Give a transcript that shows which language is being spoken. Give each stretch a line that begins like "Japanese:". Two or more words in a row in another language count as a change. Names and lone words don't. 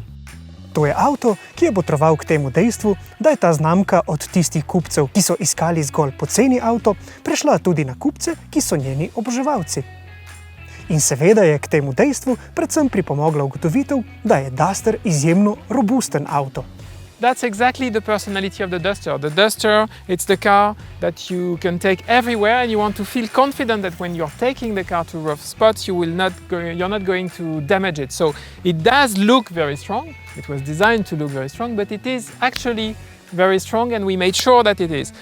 Slovenian: To je avto, ki je botroval k temu dejstvu, da je ta znamka od tistih kupcev, ki so iskali zgolj poceni avto, prešla tudi na kupce, ki so njeni oboževalci. In seveda je k temu dejstvu predvsem pripomogla ugotovitev, da je Duster izjemno robusten avto.
English: That's exactly the personality of the Duster. The Duster, it's the car that you can take everywhere and you want to feel confident that when you're taking the car to rough spots, you're not going to damage it. So it does look very strong. It was designed to look very strong, but it is actually very strong and we made sure that it is.